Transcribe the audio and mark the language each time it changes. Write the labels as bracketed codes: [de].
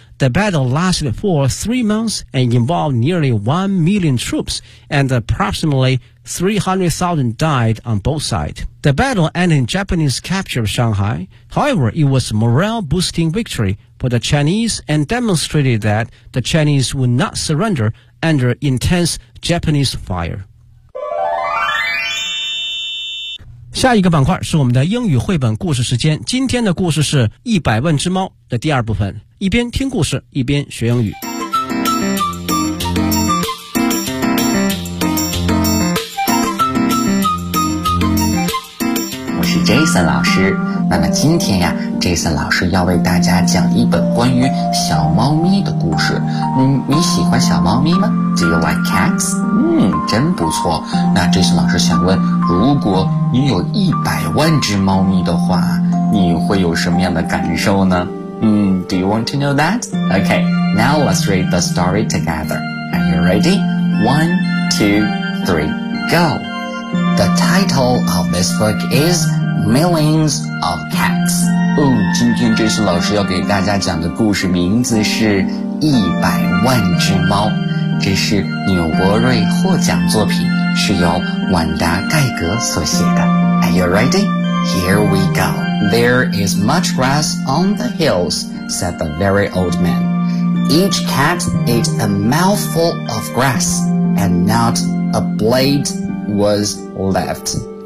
[en] The battle lasted for 3 months and involved nearly 1 million troops, and approximately 300,000 died on both sides. The battle ended in Japanese capture of Shanghai. However, it was a morale-boosting victory for the Chinese and demonstrated that the Chinese would not surrender under intense Japanese fire. [zh] 下一个板块是我们的英语绘本故事时间。今天的故事是《一百万只猫》的第二部分，一边听故事，一边学英语。我是 Jason 老师，那么今天呀 ，Jason 老师要为大家讲一本关于小猫咪的故事。你喜欢小猫咪吗 ？ [en] Do you like cats？ [zh] 真不错。那 Jason 老师想问，如果你有100万只猫咪的话，你会有什么样的感受呢？ [en] Do you want to know that? Okay, now let's read the story together. Are you ready? 1, 2, 3, go! The title of this book is Millions of Cats. [zh] 哦，今天 Jason 老师要给大家讲的故事名字是一百万只猫。这是纽伯瑞获奖作品，是由婉达·盖格所写的。 [en] Are you ready? Here we go. There is much grass on the hills, said the very old man. Each cat ate a mouthful of grass, and not a blade was left.